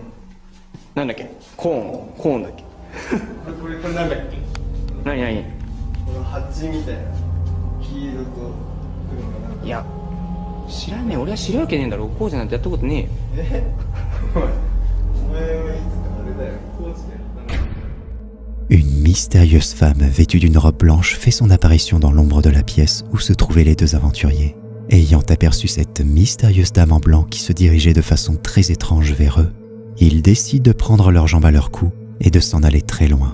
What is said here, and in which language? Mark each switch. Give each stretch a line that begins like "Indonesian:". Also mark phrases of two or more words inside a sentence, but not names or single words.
Japanese: なんだっけ？コーンだっけ？これなんだっけ？何？いや知らねえ、俺は知るわけねえんだろ。こうじゃなんてやったことねえよ。
French: Une mystérieuse femme vêtue d'une robe blanche fait son apparition dans l'ombre de la pièce où se trouvaient les deux aventuriers. Ayant aperçu cette mystérieuse dame en blanc qui se dirigeait de façon très étrange vers eux, ils décident de prendre leurs jambes à leur cou et de s'en aller très loin.